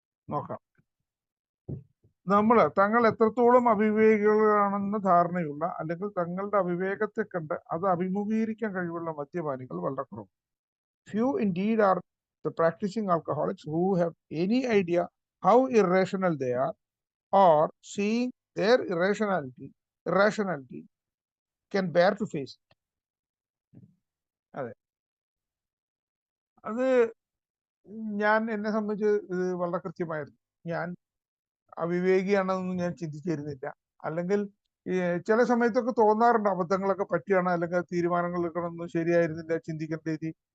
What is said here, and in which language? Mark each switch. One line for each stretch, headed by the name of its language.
Malayalam: നോക്കാം. തങ്ങൾ എത്രത്തോളം അവിവേകികളാണെന്ന ധാരണയുള്ള അല്ലെങ്കിൽ തങ്ങളുടെ അവിവേകത്തെ കണ്ട് അത് അഭിമുഖീകരിക്കാൻ കഴിവുള്ള മദ്യപാനികൾ വളരെ കുറവ്.
English: Few indeed are the practicing alcoholics who have any idea how irrational they are, or seeing their irrationality can bear to face it.
Malayalam: അതെ, അത് ഞാൻ എന്നെ സംബന്ധിച്ച് ഇത് വളരെ കൃത്യമായിരുന്നു. ഞാൻ അവിവേകിയാണെന്നൊന്നും ഞാൻ ചിന്തിച്ചിരുന്നില്ല. അല്ലെങ്കിൽ ചില സമയത്തൊക്കെ തോന്നാറുണ്ട് അബദ്ധങ്ങളൊക്കെ പറ്റിയാണ്, അല്ലെങ്കിൽ തീരുമാനങ്ങൾ എടുക്കണമെന്ന് ശരിയായിരുന്നില്ല, ചിന്തിക്കേണ്ട രീതി.